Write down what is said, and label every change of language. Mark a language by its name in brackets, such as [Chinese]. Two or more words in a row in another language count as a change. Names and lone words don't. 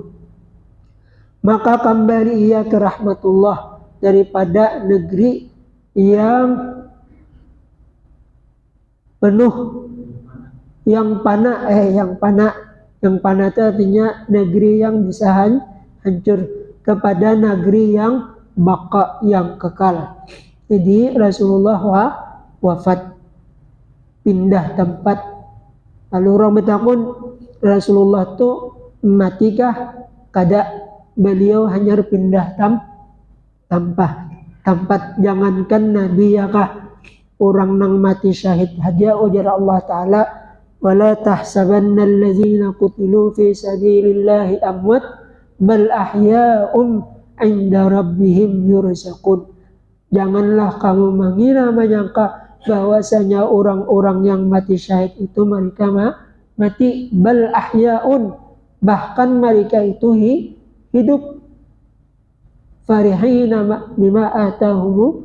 [Indonesian] Maka kembali ia ke rahmatullah daripada negeri yang penuh yang panah itu artinya negeri yang bisa hancur, kepada negeri yang baqa, yang kekal. Jadi Rasulullah wafat, pindah tempat. [Banjar] Lalu orang bertakun, Rasulullah tu matikah? [Indonesian] Kada, beliau hanya pindah tempat. [Banjar] Jangankan Nabi ya kah, orang nang mati syahid haja, ujar Allah Ta'ala, [Arabic] ولا تحسبن الذين قتلوا في سبيل الله أموات بل أحياء عند ربهم يرزقون. [Indonesian] Janganlah kamu mengira menyangka bahwasanya orang-orang yang mati syahid itu mereka mati, [Arabic] بل أحياء, [Indonesian] bahkan mereka itu hidup, [Arabic] فرحين بما آتاهم.